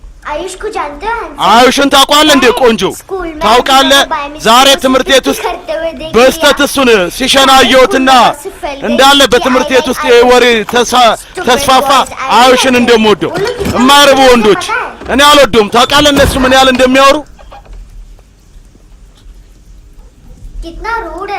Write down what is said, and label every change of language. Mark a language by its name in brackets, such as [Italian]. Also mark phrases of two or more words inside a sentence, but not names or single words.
[Hindi] आयुष को जानते हो हैंसम? [Amharic] አዩሽን ታውቃለህ እንዴ ቆንጆ? [Hindi] स्कूल में [Amharic] ታውቃለህ ዛሬ ትምህርት ቤት ውስጥ በስተት እሱን ሲሸና አየሁትና እንዳለ በትምህርት ቤት ውስጥ የወሬ ተስፋፋ አዩሽን እንደምወደው የማይረቡ ወንዶች እኔ አልወደውም። ታውቃለህ እነሱ ምን ያህል እንደሚያወሩ? [Hindi] कितना रूड है।